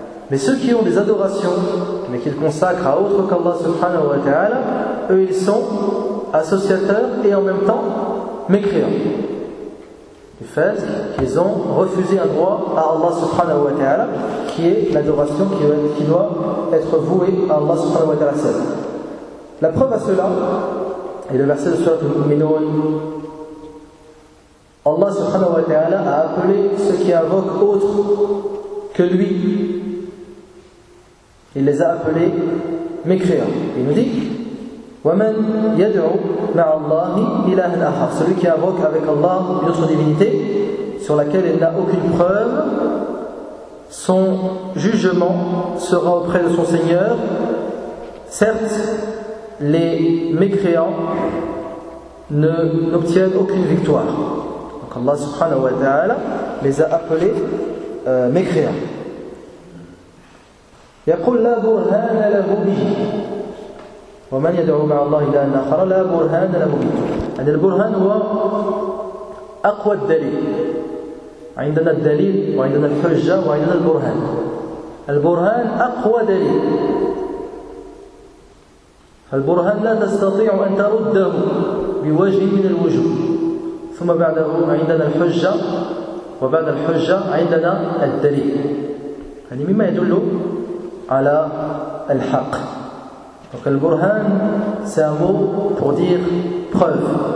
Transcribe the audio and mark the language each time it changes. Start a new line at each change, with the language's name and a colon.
French: Mais ceux qui ont des adorations mais qu'ils consacrent à autre qu'Allah subhanahu wa ta'ala, eux ils sont associateurs et en même temps mécréants du fait qu'ils ont refusé un droit à Allah subhanahu wa ta'ala qui est l'adoration qui doit être vouée à Allah subhanahu wa ta'ala seul. La preuve à cela est le verset de surat al-Mu'minun. Allah subhanahu wa ta'ala a appelé ceux qui invoquent autre que lui. Il les a appelés mécréants. Il nous dit:
Arabic: وَمَنْ يَدْعُ مَعَ اللَّهِ إِلَهًا آخَرَ.
French: Celui qui invoque avec Allah une autre divinité sur laquelle il n'a aucune preuve, son jugement sera auprès de son Seigneur. Certes, les mécréants n'obtiennent aucune victoire. Donc Allah subhanahu wa ta'ala les a appelés mécréants.
Arabic: يقول لا برهان له به ومن يدعو مع الله إلها آخر لا برهان له به. يعني البرهان هو أقوى الدليل، عندنا الدليل وعندنا الحجة وعندنا البرهان، البرهان أقوى دليل، فالبرهان لا تستطيع أن ترده بوجه من الوجوه، ثم بعده عندنا الحجة وبعد الحجة عندنا الدليل، يعني مما يدل على الحق.
French: Donc le burhan, c'est un mot pour dire preuve.